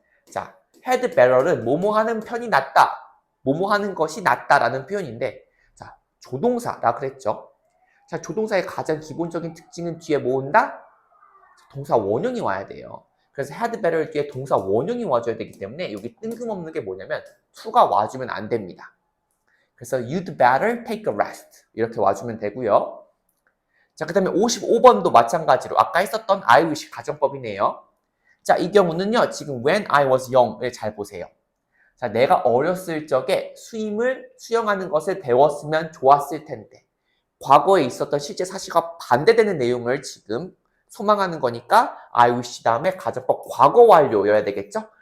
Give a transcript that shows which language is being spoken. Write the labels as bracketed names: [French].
[Korean] 자, had better는 뭐뭐 하는 편이 낫다. 뭐뭐 하는 것이 낫다라는 표현인데 자, 조동사라 그랬죠. 자, 조동사의 가장 기본적인 특징은 뒤에 뭐 온다? 동사 원형이 와야 돼요. 그래서 had better 뒤에 동사 원형이 와줘야 되기 때문에 여기 뜬금없는 게 뭐냐면 to가 와주면 안 됩니다. 그래서 [English] you'd better take a rest [Korean] 이렇게 와주면 되고요. 자, 그 다음에 55번도 마찬가지로 아까 했었던 I wish 가정법이네요. 자, 이 경우는요. 지금 [English] when I was young [Korean] 을 잘 보세요. 자, 내가 어렸을 적에 수영하는 것을 배웠으면 좋았을 텐데 과거에 있었던 실제 사실과 반대되는 내용을 지금 소망하는 거니까 I wish 다음에 가정법 과거 완료여야 되겠죠?